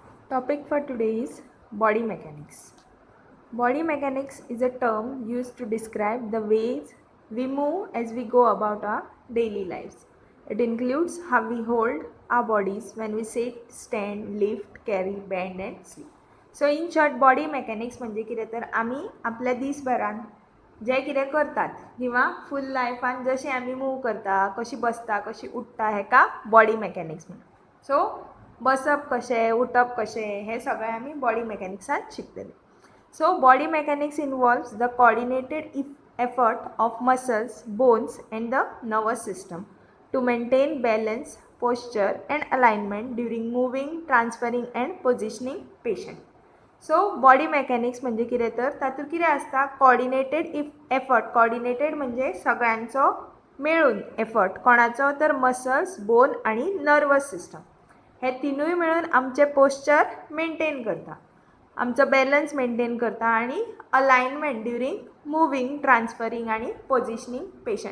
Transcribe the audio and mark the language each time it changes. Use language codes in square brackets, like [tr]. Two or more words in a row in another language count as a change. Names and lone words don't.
[en] Topic for today is body mechanics. Body mechanics is a term used to describe the ways we move as we go about our daily lives. It includes how we hold our bodies when we sit, stand, lift, carry, bend and sleep. So in short, body mechanics [kok] म्हणजे कितें तर आमी आपल्या दिसभरान जे कितें करतात किंवा फूल लायफान जशें आमी मूव करता, कशी बसता, कशी उठता हेका [en] body mechanics [kok] म्हणटा. सो बसप कशें, उठप कशें हे सगळें आमी बॉडी मेकॅनिक्सांत शिकतले. [en] So body mechanics involves the coordinated effort of muscles, bones and the nervous system to maintain balance, posture and alignment during moving, transferring and positioning patient. So body mechanics [kok] म्हणजे कितें तर तातूंत कितें आसता [en] coordinated effort. [kok] coordinated म्हणजे सगळ्यांचो मेळून एफर्ट, कोणाचो तर मसल्स, बोन आणि [en] nervous system [kok] हे तिनूय मेळून आमचे [en] posture maintain [kok] करता, आमचो [en] balance maintain [kok] करता आणि [en] alignment during moving, transferring [kok] आणि [en] positioning patient.